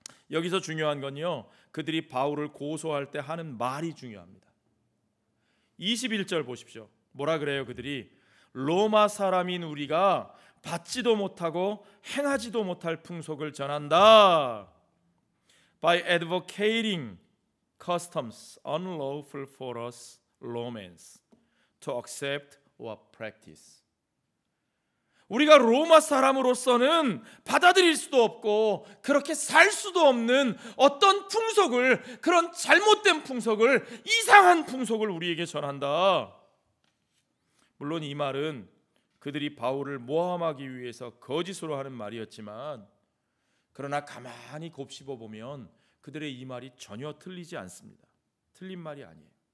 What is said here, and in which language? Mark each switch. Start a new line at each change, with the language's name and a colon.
Korean: 여기서 중요한 건요, 그들이 바울을 고소할 때 하는 말이 중요합니다. 21절 보십시오. 뭐라 그래요? 그들이 로마 사람인 우리가 받지도 못하고 행하지도 못할 풍속을 전한다.
English: By advocating customs unlawful for us Romans to accept or practice.
Korean: 우리가 로마 사람으로서는 받아들일 수도 없고 그렇게 살 수도 없는 어떤 풍속을, 그런 잘못된 풍속을, 이상한 풍속을 우리에게 전한다. 물론 이 말은 그들이 바울을 모함하기 위해서 거짓으로 하는 말이었지만, 그러나 가만히 곱씹어 보면 그들의 이 말이 전혀 틀리지 않습니다. 틀린 말이 아니에요.